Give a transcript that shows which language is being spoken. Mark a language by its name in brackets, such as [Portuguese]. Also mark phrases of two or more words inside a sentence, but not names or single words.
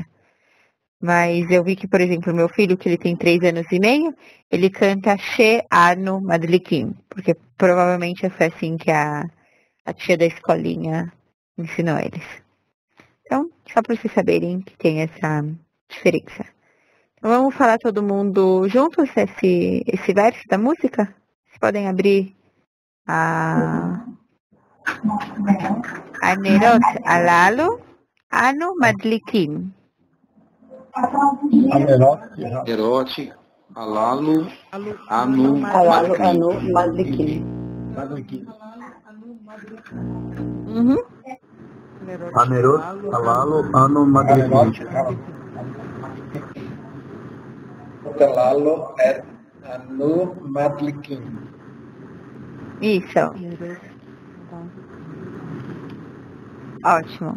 [Portuguese] Mas eu vi que, por exemplo, o meu filho, que ele tem 3 anos e meio, ele canta [Hebrew] שאנו מדליקים, [Portuguese] porque provavelmente foi assim que a tia da escolinha ensinou eles. Então, só para vocês saberem que tem essa diferença. Então, vamos falar todo mundo juntos esse verso da música? Vocês podem abrir [Hebrew] הנרות הללו אנו מדליקים. הנרות הללו אנו madlikim. הנרות הללו אנו מדליקים. אנו מדליקים. [Portuguese] Isso. Ótimo.